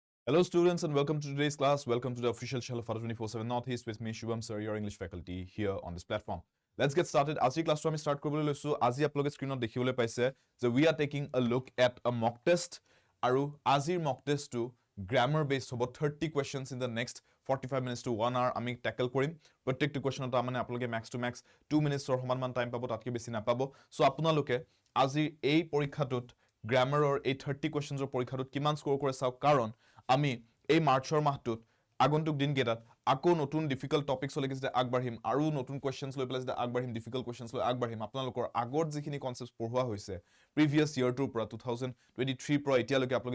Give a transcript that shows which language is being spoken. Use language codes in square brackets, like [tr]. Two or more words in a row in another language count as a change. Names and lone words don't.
[en] Hello students and welcome to today's class. Welcome to the official channel of 24/7 Northeast with me Shubham sir, your English faculty here on this platform. Let's get started. [as] আজি class to আমি start কৰিবলৈ লৈছো. আজি আপোনালোকে স্ক্ৰিনত দেখিবলৈ পাইছে যে [en] we are taking a look at a mock test [as] আৰু আজিৰ [en] mock test [as] টো [en] grammar based [as] হ'ব [en] 30 questions in the next 45 minutes to 1 hour [as] আমি tackle কৰিম. প্ৰত্যেকটো কোৱেশ্চনত মানে আপোনালোকে [en] max to max 2 minutes [as] ৰ সমান টাইম পাব, তাতকৈ বেছি নাপাব. সো আপোনালোকে আজি এই পৰীক্ষাটোত গ্ৰামাৰৰ এই 30 কোৱেশ্চনছৰ পৰীক্ষাটোত কিমান স্কোৰ কৰে চাওক, কাৰণ আমি এই মাৰ্চৰ মাহটোত আগন্তুক দিনকেইটাত আকৌ নতুন [en] difficult topics [as] লৈকে যেতিয়া আগবাঢ়িম আৰু নতুন কোৱেশ্চনছ লৈ পেলাই যেতিয়া আগবাঢ়িম, [en] difficult questions [as] লৈ আগবাঢ়িম, আপোনালোকৰ আগত যিখিনি কনচেপ্টছ পঢ়োৱা হৈছে [en] previous year [as] পৰা 2023 পৰা এতিয়ালৈকে আপোনালোকে